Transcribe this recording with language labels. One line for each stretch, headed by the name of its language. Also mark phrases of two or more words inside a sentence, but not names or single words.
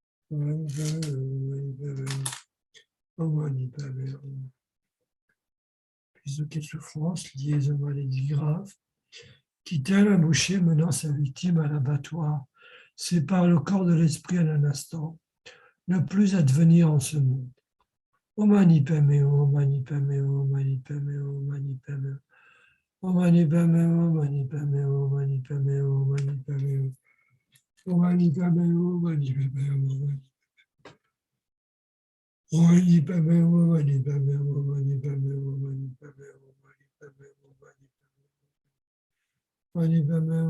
French: Puis de quelle souffrance liées aux maladies graves, qui tel un boucher menant sa victime à l'abattoir, sépare le corps de l'esprit en un instant, ne plus advenir en ce monde.
Sanskrit: O mani padme hum, o mani padme hum, o mani padme hum, o mani padme hum. O mani padme hum, o mani padme hum, o mani padme hum, o mani padme hum. O mani padme hum, o mani padme hum, o mani padme hum, o mani padme hum, o mani padme hum, o mani padme hum, o mani padme hum, o mani padme hum.